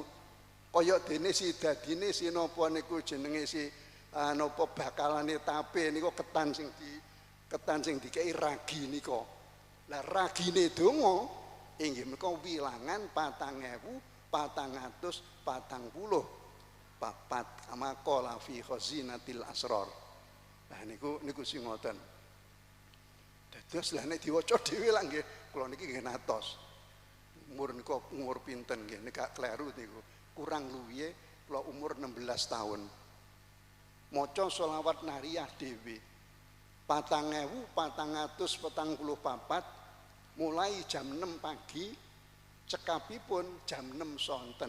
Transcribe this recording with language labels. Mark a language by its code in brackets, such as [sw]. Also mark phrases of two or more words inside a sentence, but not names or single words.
[jv] Kaya dene si dadine si napa niku jenenge si napa bakalane tape niku ketan sing dikei ragi nika. Lah ragine donga inggih menika wilangan 4444 [ar] كما قال في خزينة الأسرار. [jv] Nah niku sing ngoten. Dados lha nek diwaca dhewe lah nggih kula niki nggih natos. Umur niku umur pinten nggih nek kleru niku. Kurang luwihe kula umur 16 tahun. Maca sholawat nariyah dhewe 4444 mulai jam 6 pagi cekapipun jam 6 sonten.